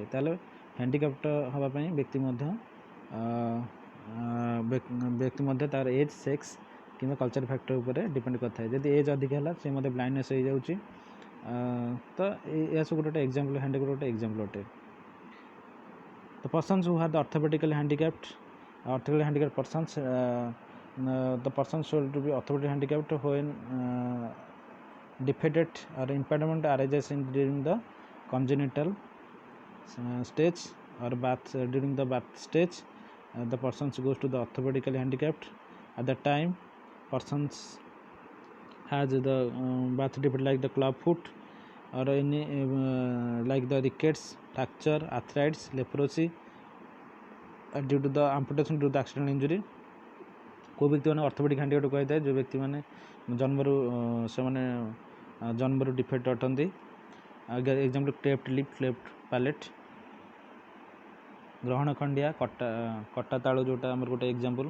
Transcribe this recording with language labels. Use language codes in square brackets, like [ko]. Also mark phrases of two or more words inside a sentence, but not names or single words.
[or] ତାହେଲେ ହ୍ୟାଣ୍ଡିକ୍ୟାପ୍ଟ ହେବା ପାଇଁ ବ୍ୟକ୍ତି ମଧ୍ୟ ତା'ର ଏଜ୍, ସେକ୍ସ କିମ୍ବା [en] culture factor [or] ଉପରେ ଡିପେଣ୍ଡ କରିଥାଏ। ଯଦି ଏଜ୍ ଅଧିକ ହେଲା ସେ ମଧ୍ୟ ବ୍ଲାଇଣ୍ଡନେସ୍ ହେଇଯାଉଛି। ତ ଏସବୁ ଗୋଟେ ଏକ୍ଜାମ୍ପଲ୍, ହ୍ୟାଣ୍ଡିକ୍ୟାପ୍ଟ ଗୋଟେ ଏକ୍ଜାମ୍ପଲ୍ ଅଟେ। [en] the persons who are the orthopedically handicapped persons, the person should be orthopedic handicapped when defected or impairment arises during the congenital stage or during the birth stage. The person goes to the orthopedically handicapped. At that time persons has the birth defect like the club foot or any like the rickets, fracture, arthritis, leprosy due to the amputation due to the accidental injury. [or] କେଉଁ ବ୍ୟକ୍ତିମାନେ [en] orthopedic handicapped [or] କୁହାଯାଇଥାଏ, ଯେଉଁ ବ୍ୟକ୍ତିମାନେ ଜନ୍ମରୁ ଡିଫେକ୍ଟ ଅଟନ୍ତି। [en] example cleft lip, cleft palate. [or] ଗ୍ରହଣ ଖଣ୍ଡିଆ, କଟା ତାଳୁ ଯେଉଁଟା ଆମର ଗୋଟେ ଏକ୍ଜାମ୍ପଲ୍।